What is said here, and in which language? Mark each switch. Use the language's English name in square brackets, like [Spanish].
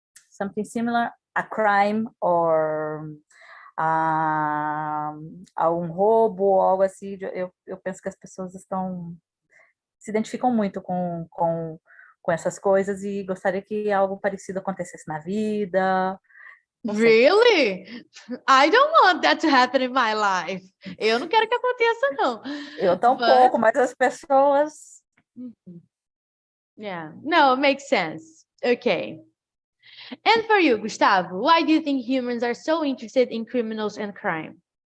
[English] something similar, a crime or a [Portuguese] roubo, algo assim. Eu penso que as pessoas se identificam muito com essas coisas e gostaria que algo parecido acontecesse na vida. Não sei. [English] Really? I don't want that to happen in my life. [Portuguese] Eu não quero que aconteça, não. Eu tampouco, mas as pessoas... [English] Yeah, no, it makes sense. Okay. And for you, Gustavo, why do you think humans are so interested in criminals and crime?